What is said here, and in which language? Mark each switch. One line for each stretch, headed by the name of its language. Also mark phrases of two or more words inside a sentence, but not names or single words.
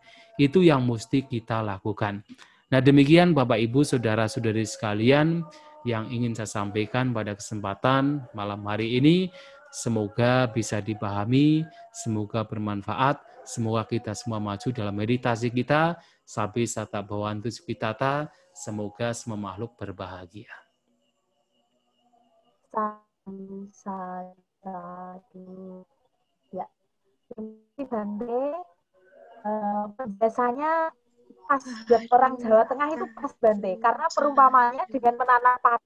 Indonesian: Itu yang mesti kita lakukan. Nah, demikian Bapak Ibu, saudara-saudari sekalian yang ingin saya sampaikan pada kesempatan malam hari ini. Semoga bisa dipahami, semoga bermanfaat, semoga kita semua maju dalam meditasi kita,
Pali: sabi sata bhavantu sukhitata,
Indonesian: semoga semua makhluk berbahagia. Satu. Ya. Bante. Biasanya pas buat orang Jawa Tengah itu pas Bante, karena perumpamannya dengan menanam padi.